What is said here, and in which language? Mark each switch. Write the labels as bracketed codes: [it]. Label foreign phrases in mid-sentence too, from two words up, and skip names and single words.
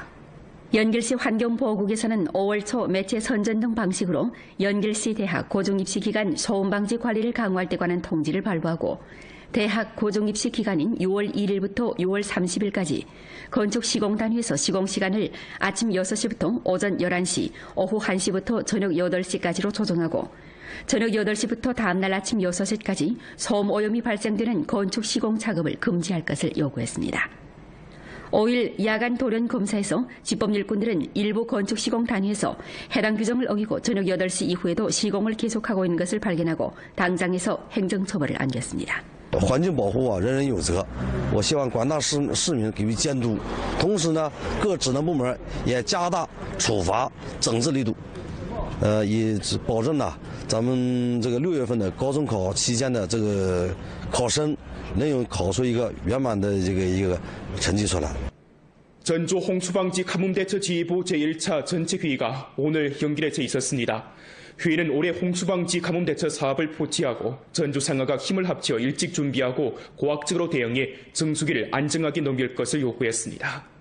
[ko] 연길시 환경보호국에서는 5월 초 매체 선전 등 방식으로 연길시 대학 고중입시 기간 소음 방지 관리를 강화할 때 관한 통지를 발부하고, 대학 고중입시 기간인 6월 1일부터 6월 30일까지 건축 시공단위에서 시공시간을 아침 6시부터 오전 11시, 오후 1시부터 저녁 8시까지로 조정하고, 저녁 8시부터 다음날 아침 6시까지 소음 오염이 발생되는 건축 시공 작업을 금지할 것을 요구했습니다. 5일 야간 돌연 검사에서 집법일꾼들은 일부 건축 시공 단위에서 해당 규정을 어기고 저녁 8시 이후에도 시공을 계속하고 있는 것을 발견하고 당장에서 행정처벌을 안겼습니다. [zh] 环境保护人人有责，我希望广大市民给予监督，同时呢，各职能部门也加大处罚整治力度，以保证呢咱们这个6月份的高中考期间的这个考生能有考出一个圆满的一个成绩出来。 [ko] 전주 홍수방지 가뭄대처지휘부 제1차 전체회의가 오늘 연길에서 있었습니다. 회의는 올해 홍수방지 가뭄대처 사업을 포기하고 전주 상하가 힘을 합쳐 일찍 준비하고 고학적으로 대응해 정수기를 안정하게 넘길 것을 요구했습니다.